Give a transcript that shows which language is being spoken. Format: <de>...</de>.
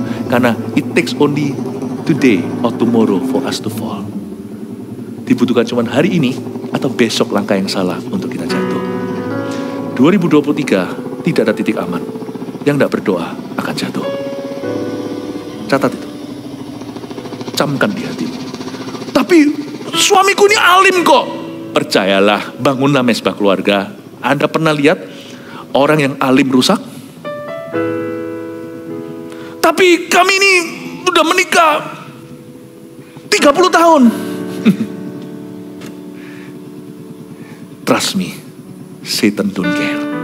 <id>Karena</id> <en>it takes only today or tomorrow for us to fall.</en> <id>Dibutuhkan cuma hari ini atau besok langkah yang salah untuk kita jatuh. 2023 tidak ada titik aman. Yang tidak berdoa akan jatuh. Catat itu. Camkan di hatimu. Tapi suamiku ini alim kok. Percayalah, bangunlah mesbah keluarga. Anda pernah lihat orang yang alim rusak? Tapi kami ini udah menikah 30 tahun.</id> <en>Trust me, Satan don't care.</en>